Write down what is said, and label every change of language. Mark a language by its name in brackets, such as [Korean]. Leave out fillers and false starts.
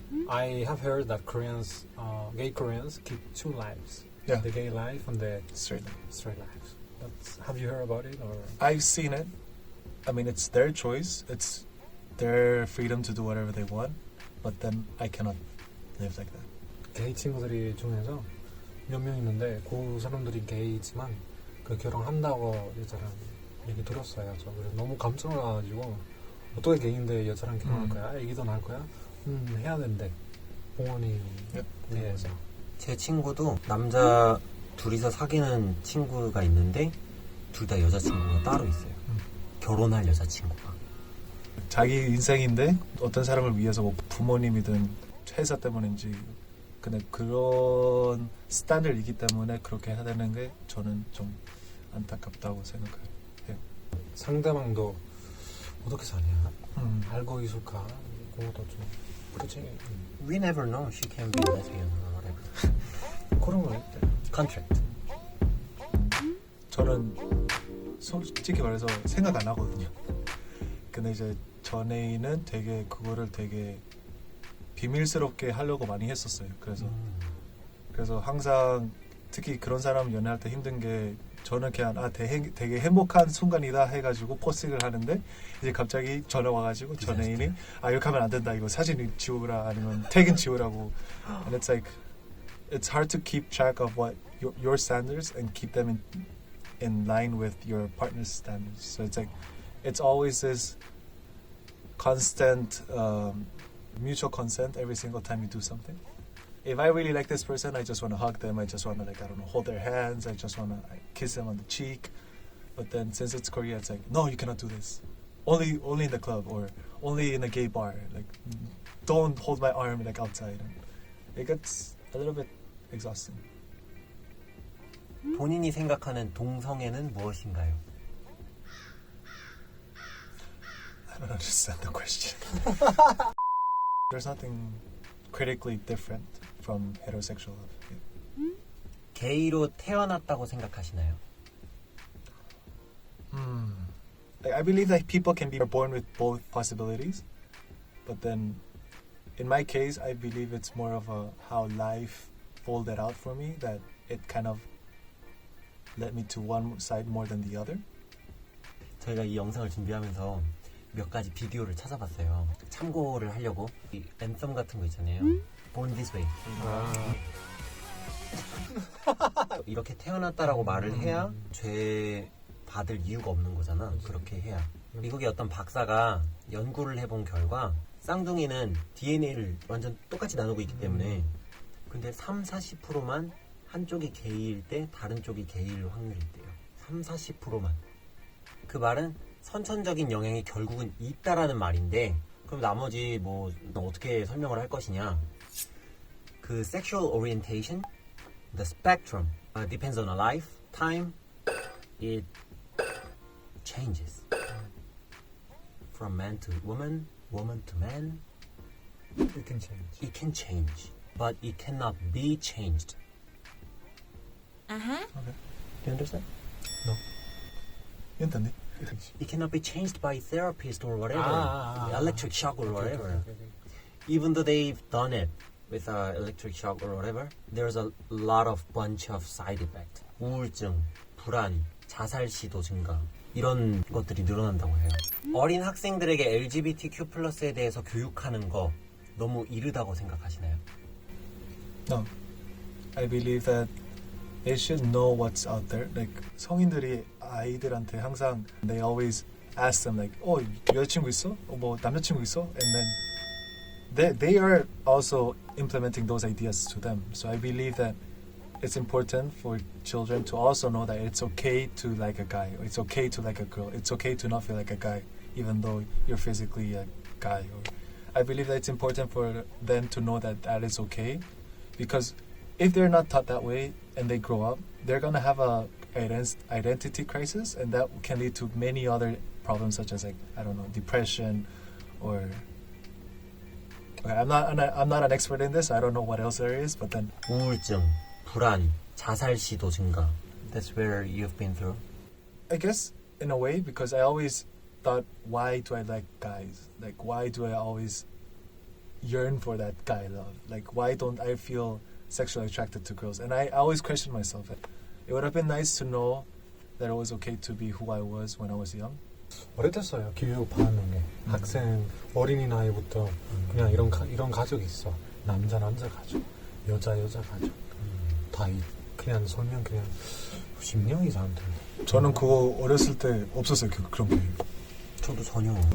[English] I have heard that Koreans, gay Koreans, keep two lives. Yeah. The gay life and the Straight. straight life. Have you heard about it? Or I've seen it. I mean, it's their choice. It's their freedom to do whatever they want. But then I cannot live like that. [Korean] 게이 친구들이 중에서 몇 명 있는데 그 사람들이 게이지만 그 결혼한다고 여자랑 얘기 들었어요. 저 그래서 너무 깜짝 놀라가지고 어떻게 게이인데 여자랑 결혼할 거야? 애기도 낳을 거야? 해야 된대. 부모님 위해서. 제 친구도 남자 둘이서 사귀는 친구가 있는데 둘 다 여자친구가 따로 있어요. 결혼할 여자친구가. 자기 인생인데 어떤 사람을 위해서 뭐 부모님이든 회사 때문인지 근데 그런 스탠드이기 때문에 그렇게 해야 되는 게 저는 좀 안타깝다고 생각해요. 상대방도 어떻게 사냐? 알고 있을까? 그것도 좀 그렇지. [English] We never know. She can be lesbian or whatever. [Korean] 그런 거 있대. [English] Contract. [Korean] 저는 솔직히 말해서 생각 안 하거든요. 근데 이제 전애인은 되게 그거를 되게 비밀스럽게 하려고 많이 했었어요. 그래서 항상 특히 그런 사람 연애할 때 힘든 게 저는 그냥 되게 행복한 순간이다 해가지고 포스팅을 하는데 이제 갑자기 전화 와가지고 전 애인이 이렇게 하면 안 된다, 이거 사진 지우라, 아니면 태그 지우라고. [English] And it's like it's hard to keep track of what your standards and keep them in line with your partner's standards. So it's like it's always this constant mutual consent every single time you do something. If I really like this person, I just want to hug them. I just want to, like, I don't know, hold their hands. I just want to kiss them on the cheek. But then since it's Korea, it's like, no, you cannot do this. Only in the club or only in a gay bar. Like, don't hold my arm like outside. And it gets a little bit exhausting. [Korean] 본인이 생각하는 동성애는 무엇인가요? [English] I don't understand the question. There's nothing critically different from heterosexual love. [Korean] 게이로 태어났다고 생각하시나요? [English] Like, I believe that people can be born with both possibilities, but then in my case, I believe it's more of how life folded out for me, that it kind of led me to one side more than the other. [Korean] 저희가 이 영상을 준비하면서 몇 가지 비디오를 찾아봤어요. 참고를 하려고. 이 앤썸 같은 거 있잖아요. [English] Born This Way. [Korean] 이렇게 태어났다라고 말을 해야 죄 받을 이유가 없는 거잖아. 그렇게 해야. 미국의 어떤 박사가 연구를 해본 결과 쌍둥이는 DNA를 완전 똑같이 나누고 있기 때문에 근데 30-40%만 한쪽이 게이일 때 다른 쪽이 게이일 확률이 있대요. 30-40%만. 그 말은 선천적인 영향이 결국은 있다라는 말인데 그럼 나머지 뭐 어떻게 설명을 할 것이냐. [English] 그 sexual orientation, the spectrum depends on a life, time, it changes from man to woman, woman to man. It can change. It can change, but it cannot be changed. Okay. You understand? No. [Spanish] Entendí. [English] It cannot be changed by therapist or whatever, electric shock or whatever. Okay. Even though they've done it with electric shock or whatever, there's a lot of bunch of side effects. [Korean] 우울증, 불안, 자살 시도 증가 이런 것들이 늘어난다고 해요. 어린 학생들에게 LGBTQ+에 대해서 교육하는 거 너무 이르다고 생각하시나요? [English] No. I believe that they should know what's out there. Like [Korean] 성인들이 아이들한테 항상 [English] they always ask them like, [Korean] 여자친구 있어? 뭐 남자친구 있어? [English] And then they are also implementing those ideas to them. So I believe that it's important for children to also know that it's okay to like a guy, or it's okay to like a girl. It's okay to not feel like a guy, even though you're physically a guy. I believe that it's important for them to know that that is okay, because if they're not taught that way and they grow up, they're gonna have a identity crisis, and that can lead to many other problems such as, like, I don't know, depression, or okay, I'm not an expert in this. I don't know what else there is, but then [Korean] 우울증, 불안, 자살 시도 증가. [English] That's where you've been through. I guess in a way, because I always thought, why do I like guys? Like, why do I always yearn for that guy love? Like, why don't I feel sexually attracted to girls? And I always question myself. It would have been nice to know that it was okay to be who I was when I was young. [Korean] 어렸었어요. 교육 받는 게 학생 어린이 나이부터 그냥 이런 가족이 있어. 남자 가족, 여자 가족. 다 그냥 설명 그냥 10년 이상 들려. 저는 그거 어렸을 때 없었어요. 그런 게. 저도 전혀.